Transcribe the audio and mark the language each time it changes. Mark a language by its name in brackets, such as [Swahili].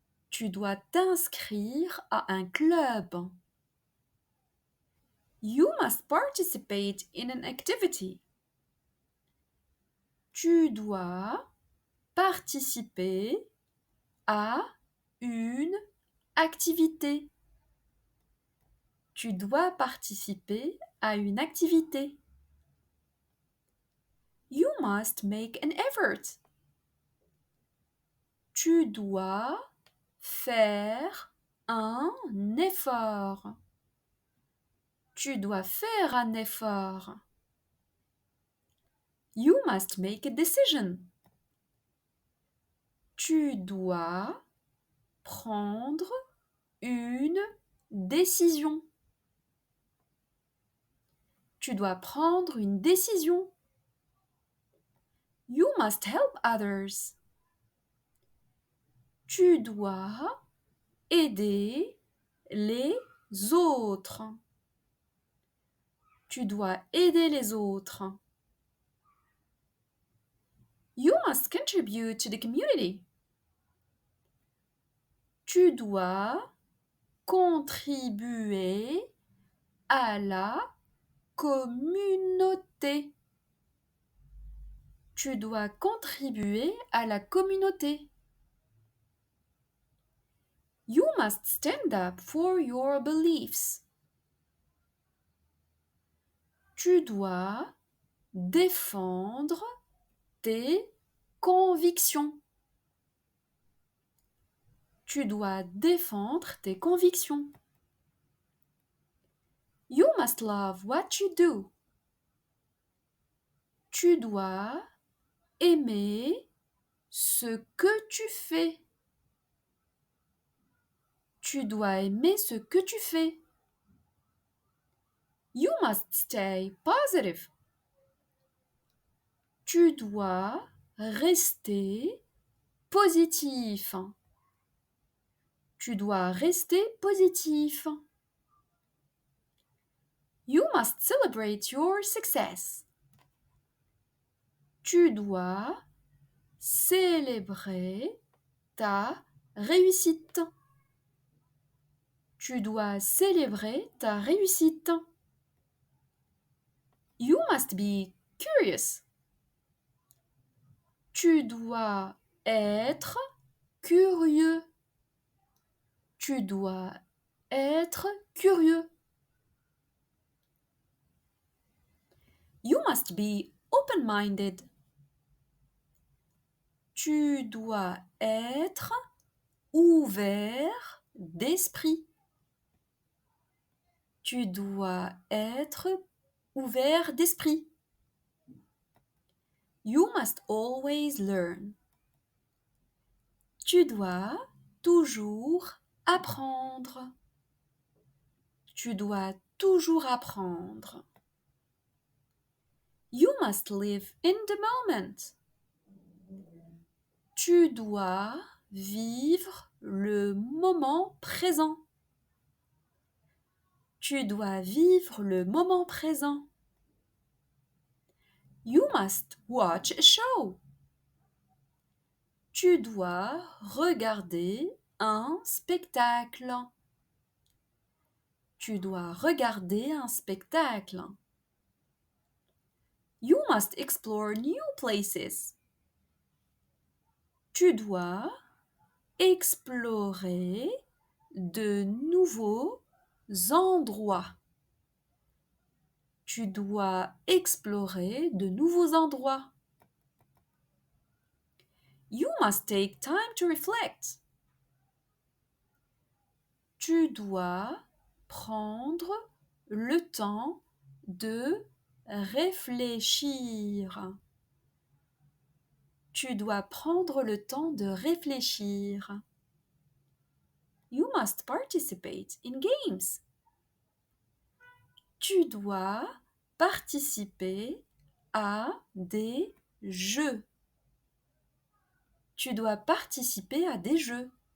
[French] Tu dois t'inscrire à un club. [English] You must participate in an activity. [French] Tu dois participer à une activité. Tu dois participer à une activité. [English] You must make an effort. [French] Tu dois faire un effort. Tu dois faire un effort. [English] You must make a decision. [French] Tu dois prendre une décision. Tu dois prendre une décision. [English] You must help others. [French] Tu dois aider les autres. Tu dois aider les autres. [English] You must contribute to the community. [French] Tu dois contribuer à la communauté. Tu dois contribuer à la communauté. [English] You must stand up for your beliefs. [French] Tu dois défendre tes convictions. Tu dois défendre tes convictions. [English] You must love what you do. [French] Tu dois aimer ce que tu fais. Tu dois aimer ce que tu fais. [English] You must stay positive. [French] Tu dois rester positif. Tu dois rester positif. [English] You must celebrate your success. [French] Tu dois célébrer ta réussite. Tu dois célébrer ta réussite. [English] You must be curious. [French] Tu dois être curieux. Tu dois être curieux. [English] You must be open-minded. [French] Tu dois être ouvert d'esprit. Tu dois être ouvert d'esprit. [English] You must always learn. [French] Tu dois toujours apprendre. Tu dois toujours apprendre. [English] You must live in the moment. [French] Tu dois vivre le moment présent. Tu dois vivre le moment présent. [English] You must watch a show. [French] Tu dois regarder un spectacle. Tu dois regarder un spectacle. [English] You must explore new places. [French] Tu dois explorer de nouveaux endroits. Tu dois explorer de nouveaux endroits. [English] You must take time to reflect. [French] Tu dois prendre le temps de réfléchir. Tu dois prendre le temps de réfléchir. [English] You must participate in games. [French] Tu dois participer à des jeux. Tu dois participer à des jeux.